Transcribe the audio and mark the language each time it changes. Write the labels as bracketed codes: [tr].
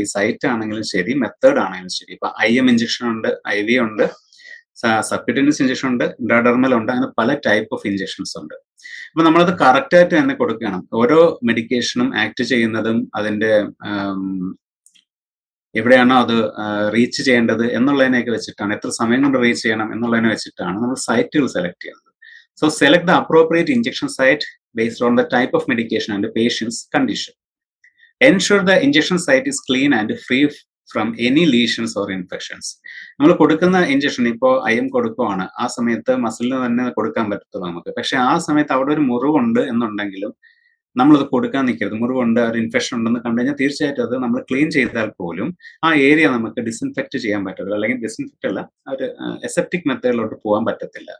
[ml] ഈ സൈറ്റ് ആണെങ്കിലും ശരി, മെത്തേഡ് ആണെങ്കിലും ശരി. ഇപ്പൊ IM ഇഞ്ചക്ഷൻ ഉണ്ട്, IV ഉണ്ട്, സബ്ക്യൂട്ടേനിയസ് ഇഞ്ചക്ഷൻ ഉണ്ട്, ഇൻട്രാഡെർമൽ ഉണ്ട്, അങ്ങനെ പല ടൈപ്പ് ഓഫ് ഇഞ്ചക്ഷൻസ് ഉണ്ട്. അപ്പൊ നമ്മളത് കറക്റ്റ് ആയിട്ട് തന്നെ കൊടുക്കണം. ഓരോ മെഡിക്കേഷനും ആക്ട് ചെയ്യുന്നതും അതിന്റെ എവിടെയാണോ അത് റീച്ച് ചെയ്യേണ്ടത് എന്നുള്ളതിനെയൊക്കെ വെച്ചിട്ടാണ്, എത്ര സമയം കൊണ്ട് റീച്ച് ചെയ്യണം എന്നുള്ളതിനെ വെച്ചിട്ടാണ് നമ്മൾ സൈറ്റുകൾ സെലക്ട് ചെയ്യുന്നത്. [en] So select the appropriate injection site based on the type of medication and the patient's condition. Ensure the injection site is clean and free from any lesions or infections. [ml] നമ്മൾ കൊടുക്കുന്ന injection ഇപ്പോൾ IM കൊടുക്കുവാണ്, ആ സമയത്ത് മസിലിന് തന്നെ കൊടുക്കാൻ പറ്റത്തുള്ളൂ നമുക്ക്. പക്ഷെ ആ സമയത്ത് അവിടെ ഒരു മുറിവുണ്ട് എന്നുണ്ടെങ്കിലും നമ്മളത് കൊടുക്കാൻ നിൽക്കരുത്. മുറിവുണ്ട്, ഒരു ഇൻഫെക്ഷൻ ഉണ്ടെന്ന് കണ്ടു കഴിഞ്ഞാൽ തീർച്ചയായിട്ടും അത് നമ്മൾ ക്ലീൻ ചെയ്താൽ പോലും ആ ഏരിയ നമുക്ക് ഡിസിൻഫെക്റ്റ് ചെയ്യാൻ പറ്റത്തില്ല, അല്ലെങ്കിൽ ഡിസിൻഫെക്റ്റ് അല്ല, ഒരു എസെപ്റ്റിക് മെത്തേഡിലോട്ട് പോകാൻ പറ്റത്തില്ല.